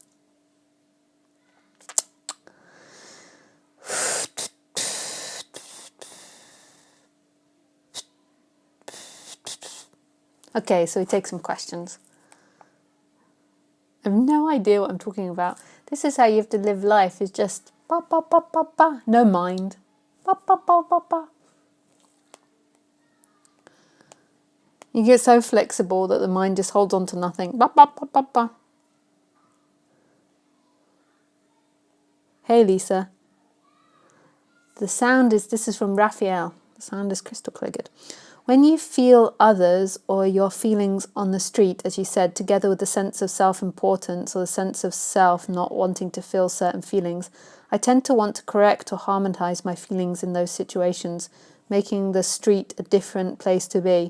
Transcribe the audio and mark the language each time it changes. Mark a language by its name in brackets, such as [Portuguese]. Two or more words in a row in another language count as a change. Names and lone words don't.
[English] Okay, so we take some questions. I have no idea what I'm talking about. This is how you have to live life, is just ba ba ba ba ba. No mind. Ba ba ba ba ba. You get so flexible that the mind just holds on to nothing. Ba ba ba ba ba. Hey Lisa. This is from Raphael. The sound is crystal clear good. When you feel others or your feelings on the street, as you said, together with the sense of self-importance or the sense of self not wanting to feel certain feelings, I tend to want to correct or harmonize my feelings in those situations, making the street a different place to be.